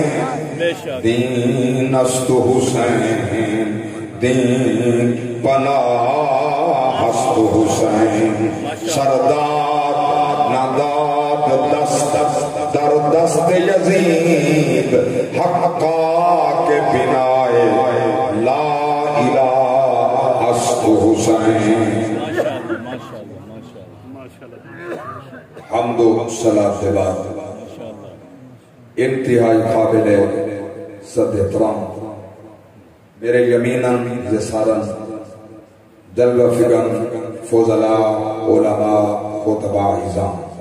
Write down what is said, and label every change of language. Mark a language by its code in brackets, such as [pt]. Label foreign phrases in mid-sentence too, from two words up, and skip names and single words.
[fa] دین است حسین دین بنا ہست حسین سردار نداد دست در دست یزید حقا کے بنائے لا الہ ہست حسین [ur] حمد و صلاة بعد انتہائی قابل صد احترام میرے [ar] یمیناً یساراً [ur] جلوہ فگن فضلاء علماء خطباء عظام